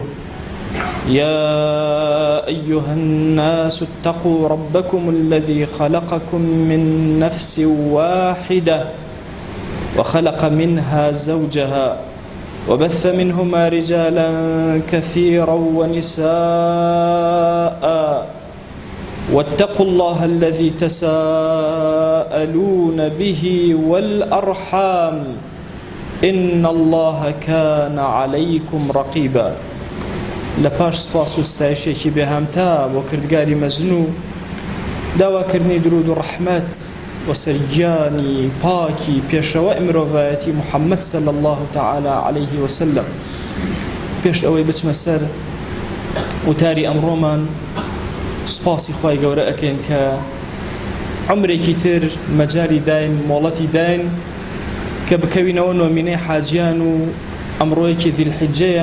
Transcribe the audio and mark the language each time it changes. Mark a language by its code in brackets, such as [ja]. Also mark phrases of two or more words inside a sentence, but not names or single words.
[ar] يا أيها الناس اتقوا ربكم الذي خلقكم من نفس واحدة وخلق منها زوجها وبث منهما رجالا كثيرا ونساء، واتقوا الله الذي تساءلون به والأرحام إن الله كان عليكم رقيبا. [ckb] لپاش سپاس و ستایشێکی بێهامتا بۆ کردگاری مەزنوو، داواکردنی درود و ڕەحمەت وەسەر گیانی پاکی پێشەوە مرۆڤایەتی محەممەد [ar] صلی الله تعالی عليه وسلم. [ckb] پێش ئەوەی بچمە سەر وتاری ئەمڕۆمان، سپاسی خوای گەورە ئەکەین کە عمرێکی تر مەجای داین، مۆڵەتی داین کە بکەوینەوە نۆمینەی حاجیان و ئەمڕۆیەکی ذیلحیجەیە.